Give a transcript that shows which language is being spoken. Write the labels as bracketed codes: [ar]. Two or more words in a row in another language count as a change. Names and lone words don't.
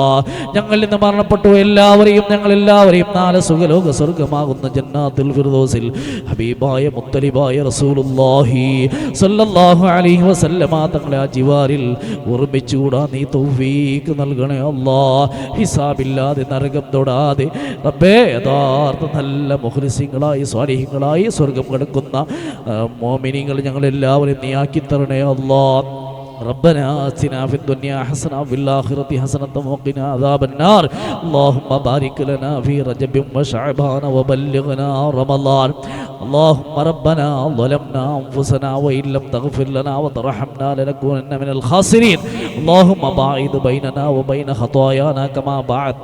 [ml] ഞങ്ങൾ ഇന്ന് മരണപ്പെട്ടു ഞങ്ങളെല്ലാവരെയും നാല് സുഖലോക സ്വർഗമാകുന്ന [ar] جنات الفردوس [ml] ഹബീബായ മുത്തലിബായ [ar] رسول الله صلى الله عليه وسلم [ml] തങ്ങളെ ആ ജിവാരിൽ ഓർമ്മിച്ചുകൂടാ നീ തൗഫീഖ് നൽകണേ അല്ലാ. ഹിസാബില്ലാതെ നരകം തൊടാതെ റബ്ബേ യഥാർത്ഥ നല്ല മുഖ്ലിസീങ്ങളായി സ്വാലിഹീങ്ങളായി സ്വർഗം കിടക്കുന്ന മോമിനീങ്ങൾ ഞങ്ങളെല്ലാവരെയും നീ ആക്കി തരണേ അല്ലാ. [ar] ربنا آتنا في الدنيا حسنة وفي الآخرة حسنة وقنا عذاب النار اللهم بارك لنا في رجب وشعبان وبلغنا رمضان اللهم ربنا ظلمنا أنفسنا وإن لم تغفر لنا وترحمنا لنكونن من الخاسرين اللهم باعد بيننا وبين خطايانا كما باعدت